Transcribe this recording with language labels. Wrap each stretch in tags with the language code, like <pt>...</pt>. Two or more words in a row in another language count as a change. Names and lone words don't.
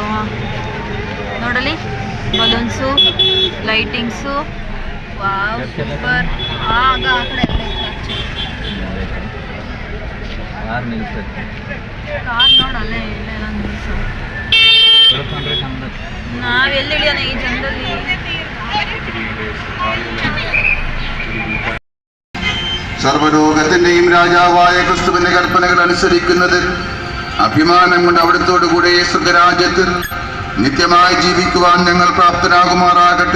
<kn>ನೋಡಲಿ</kn> <en>balloonsu, lightingsu, wow super.</en> <kn>ಆಗ ಆ ಕಡೆ ಕಾರ್ ನೋಡಲ್ಲೇ ಇಲ್ಲೆಲ್ಲ ನಿಲ್ಸು. ನಾವೆಲ್ಲಿ ಇಳಿಯೋಣ ಈ ಜನರಲ್ಲಿ?</kn> <ml>സർവലോകത്തിന്റെയും രാജാവായ ക്രിസ്തുവിന്റെ കൽപ്പനകൾ അനുസരിക്കുന്നതിൽ അഭിമാനം കൊണ്ട് അവിടുത്തോടു കൂടെ സ്വർഗരാജ്യത്തിൽ നിത്യമായി ജീവിക്കുവാൻ ഞങ്ങൾ പ്രാപ്തരാകുമാറാകട്ടെ.</ml>